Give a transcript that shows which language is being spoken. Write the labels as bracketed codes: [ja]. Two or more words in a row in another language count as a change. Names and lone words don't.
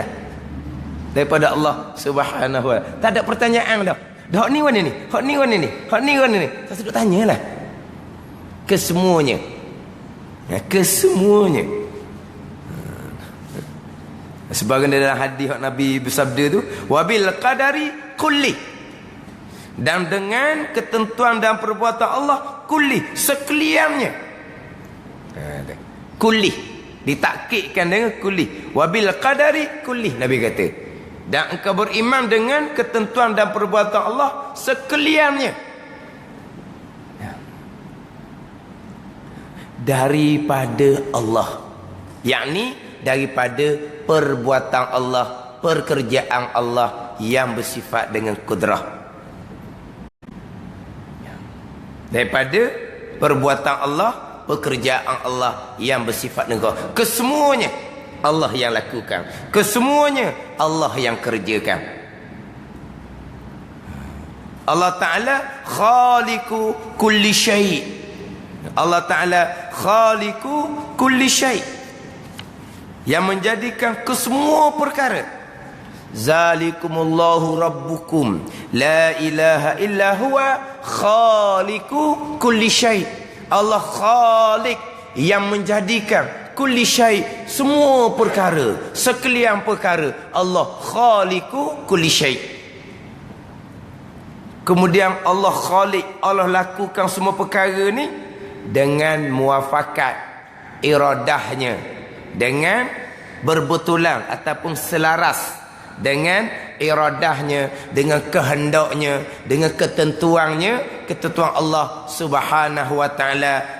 [ms] Daripada [ar] الله سبحانه وتعالى. [ms] Tak ada pertanyaan dah. Hak ni mana ni? Hak ni mana ni? Hak ni mana ni? Tak sedut tanyalah. Kesemuanya. Kesemuanya. Sebagian dalam hadis Nabi bersabda tu, [ar] وبالقدر كله. [ms] Dan dengan ketentuan dan perbuatan Allah kulli, sekaliannya. Kulli, ditakkidkan dengan kulli. [ar] وبالقدر كله, [ms] Nabi kata. Dan engkau beriman dengan ketentuan dan perbuatan Allah sekaliannya. Daripada Allah, yakni daripada perbuatan Allah, pekerjaan Allah yang bersifat dengan kudrah. Daripada perbuatan Allah, pekerjaan Allah yang bersifat negara. Kesemuanya Allah yang lakukan. Kesemuanya Allah yang kerjakan. [ar] الله تعالى خالق كل شيء'. الله تعالى خالق كل شيء'. [ms] Yang menjadikan kesemua perkara. [ar] ذلكم الله ربكم لا إله إلا هو خالق كل شيء'. [ms] Allah khalik yang menjadikan [ar] كل شيء', [ms] semua perkara, sekalian perkara. [ar] الله خالق كل شيء'. [ms] Kemudian Allah khalik, Allah lakukan semua perkara ni dengan muafakat iradahnya, dengan berbetulan ataupun selaras dengan iradahnya, dengan kehendaknya, dengan ketentuannya, ketentuan Allah [ar] سبحانه وتعالى.